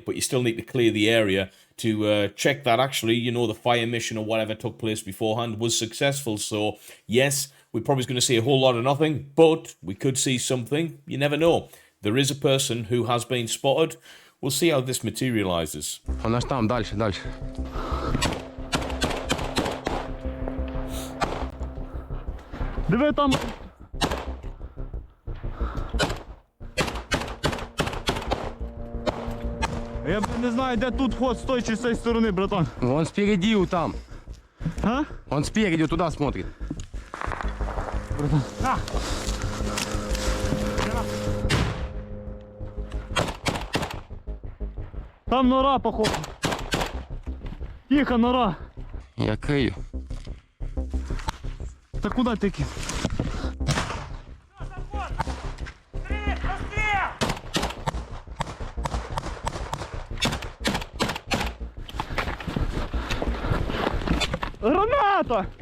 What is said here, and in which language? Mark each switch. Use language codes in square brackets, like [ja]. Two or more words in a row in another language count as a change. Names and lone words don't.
[en] But you still need to clear the area to check that actually, you know, the fire mission or whatever took place beforehand was successful. So, yes, we're probably going to see a whole lot of nothing, but we could see something. You never know. There is a person who has been spotted. We'll see how this materializes. [ru] Он аж там, дальше, дальше. [uk] Диви там. Я не знаю, де тут вход з тої чи з цієї сторони, братан. [ru] Он спереди, у там. А? Он спереди, туда смотрит. Там нора, походу. Тихо, нора. [uk] Я крию. Та куди ти кид? Граната!